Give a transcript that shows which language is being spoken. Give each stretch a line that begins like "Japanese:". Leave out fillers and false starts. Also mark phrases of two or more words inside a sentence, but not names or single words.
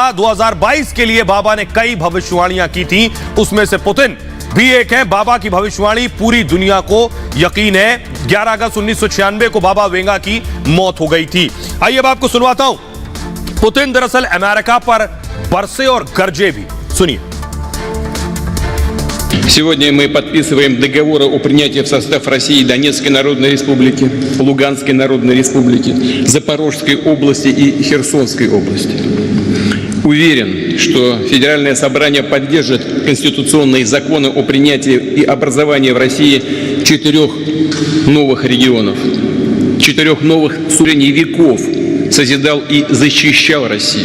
Hindi: 2022 के लिए बाबा ने कई भविष्यवाणियां की थी, उसमें से पुतिन भी एक है। बाबा की भविष्यवाणी पूरी दुनिया को यकीन है। 11 अगस्त 1996 को बाबा वेंगा की मौत हो गई थी। आइए अब आपको सुनवाता हूं पुतिन दरअसल अमेरिका पर बरसे और गरजे भी। सुनिए।
Russian: Сегодня мы подписываем договоры о принятии в состав России Донецкой Народной Республики, Луганской Народной Республики, Запорожской области и Херсонской области. Уверен, что Федеральное собрание поддержит конституционные законы о принятии и образовании в России 4 новых регионов, 4 новых сужений веков созидал и защищал Россию.